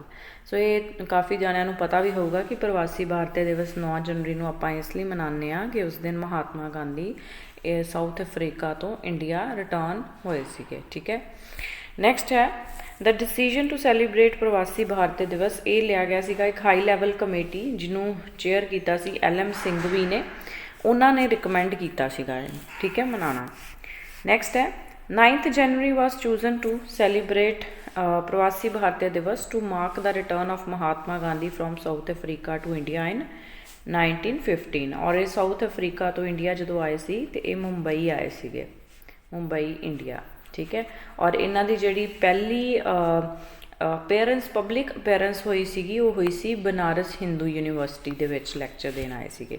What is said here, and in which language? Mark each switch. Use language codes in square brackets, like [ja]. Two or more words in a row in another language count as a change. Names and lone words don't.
[pa] ਸੋ ਇਹ ਕਾਫੀ ਜਣਿਆਂ ਨੂੰ ਪਤਾ ਵੀ ਹੋਊਗਾ ਕਿ ਪ੍ਰਵਾਸੀ ਭਾਰਤੀ ਦਿਵਸ 9 ਜਨਵਰੀ ਨੂੰ ਆਪਾਂ ਇਸ ਲਈ ਮਨਾਉਂਦੇ ਹਾਂ ਕਿ ਉਸ ਦਿਨ ਮਹਾਤਮਾ ਗਾਂਧੀ ਸਾਊਥ ਅਫਰੀਕਾ ਤੋਂ ਇੰਡੀਆ ਰਿਟਰਨ ਹੋਏ ਸੀਗੇ। ਠੀਕ ਹੈ, ਨੈਕਸਟ ਹੈ [en] the decision to celebrate [pa] ਪ੍ਰਵਾਸੀ ਭਾਰਤੀ ਦਿਵਸ। ਇਹ ਲਿਆ ਗਿਆ ਸੀਗਾ ਇੱਕ [en] high level committee [pa] ਜਿਹਨੂੰ ਚੇਅਰ ਕੀਤਾ ਸੀ LM ਸਿੰਘਵੀ ਨੇ, ਉਹਨਾਂ ਨੇ ਰਿਕਮੈਂਡ ਕੀਤਾ ਸੀਗਾ। ਠੀਕ ਹੈ, ਮਨਾਉਣਾ। ਨੈਕਸਟ ਹੈ [en] 9th January was chosen to celebrate ਪ੍ਰਵਾਸੀ ਭਾਰਤੀ ਦਿਵਸ to mark the return of Mahatma Gandhi from South Africa to India in 1915। [pa] ਔਰ ਇਹ ਸਾਊਥ ਅਫਰੀਕਾ ਤੋਂ ਇੰਡੀਆ ਜਦੋਂ ਆਏ ਸੀ ਅਤੇ ਇਹ ਮੁੰਬਈ ਆਏ ਸੀਗੇ, ਮੁੰਬਈ ਇੰਡੀਆ। ਠੀਕ ਹੈ, ਔਰ ਇਹਨਾਂ ਦੀ ਜਿਹੜੀ ਪਹਿਲੀ [en] public appearance [pa] ਹੋਈ ਸੀਗੀ ਉਹ ਹੋਈ ਸੀ ਬਨਾਰਸ ਹਿੰਦੂ ਯੂਨੀਵਰਸਿਟੀ ਦੇ ਵਿੱਚ ਲੈਕਚਰ ਦੇਣ ਆਏ ਸੀਗੇ।